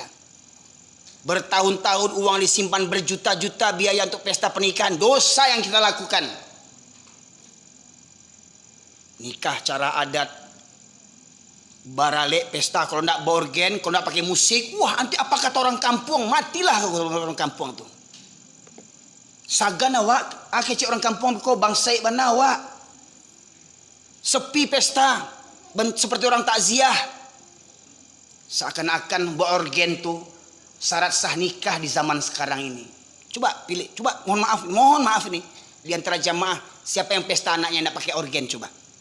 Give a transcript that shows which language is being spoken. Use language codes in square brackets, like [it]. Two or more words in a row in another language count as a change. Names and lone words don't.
[id] Bertahun-tahun uang disimpan berjuta-juta biaya untuk pesta pernikahan, dosa yang kita lakukan. Nikah cara adat, baralek pesta, kalau tidak borgen, kalau tidak pakai musik, wah nanti apa kata orang kampung, matilah orang kampung tuh. [min] Sagan awak, kecik orang kampung kau bangsai bana awak. [id] Sepi pesta, seperti orang takziah. Seakan-akan borgen tuh syarat sah nikah di zaman sekarang ini. Coba pilih, coba mohon maaf nih, di antara jamaah siapa yang pesta anaknya tidak pakai organ coba.